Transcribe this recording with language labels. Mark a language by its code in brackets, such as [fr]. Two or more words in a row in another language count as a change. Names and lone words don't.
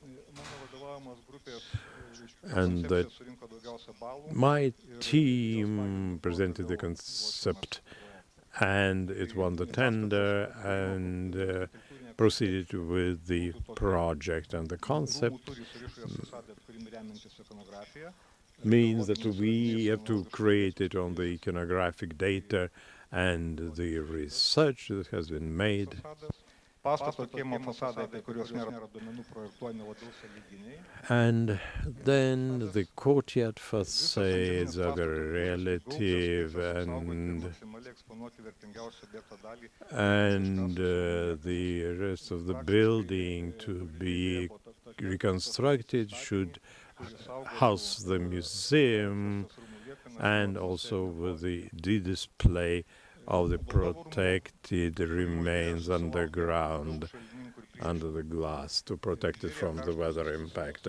[en] And my team presented the concept, and it won the tender and proceeded with the project. And the concept means that we have to create it on the iconographic data and the research that has been made [lt] Pastato kiemo fasadai, apie kuriuos nėra duomenų, projektuojami labiau sąlyginiai. [en] And then the courtyard facades are very relative, and the rest of the building to be reconstructed should house the museum and also with the display of the protected remains underground, under the glass, to protect it from the weather impact.